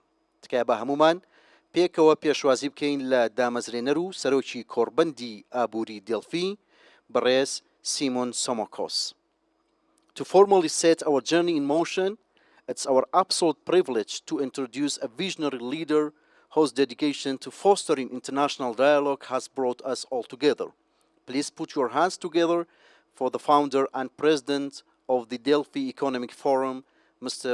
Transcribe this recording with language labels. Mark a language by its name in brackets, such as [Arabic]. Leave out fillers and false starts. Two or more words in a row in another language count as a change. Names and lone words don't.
[Central Kurdish] تکایە بە هەمومان پێکەوە پێشوازی بکەین لە دامەزرێنەر و سەرۆکی کۆڕبەندی ئابوری دێڵفی بەڕێز سیمۆن سۆمۆکۆس. [English] To formally set our journey in motion, it's our absolute privilege to introduce a visionary leader whose dedication to fostering international dialogue has brought us all together. Please put your hands together for the founder and president of the Delphi Economic Forum, Mr.